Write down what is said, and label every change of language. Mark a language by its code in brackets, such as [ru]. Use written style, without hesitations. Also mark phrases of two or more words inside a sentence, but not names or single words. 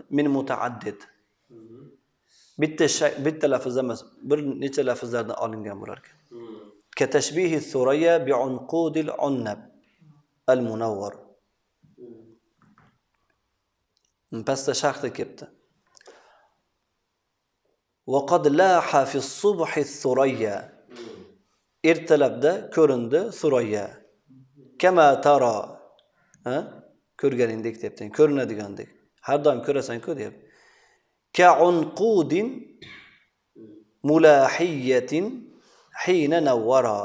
[ar] من متعدد. [uz] Bitta lafzdan emas, bir necha lafzlardan olingan bo'lar ekan. [ar] كتشبيه الثريا بعنقود العناب المنور. [uz] Pastda sharhda kelibdi. [ar] وقد لاح في الصبح الثريا. [uz] Ertalabda ko'rindi suraya. [ar] كما ترى. [uz] Ko'rganingdek debdi, ko'rinadigandek. Har doim ko'rasan-ku deb. [ar] كعنقود ملاحية حين نورا.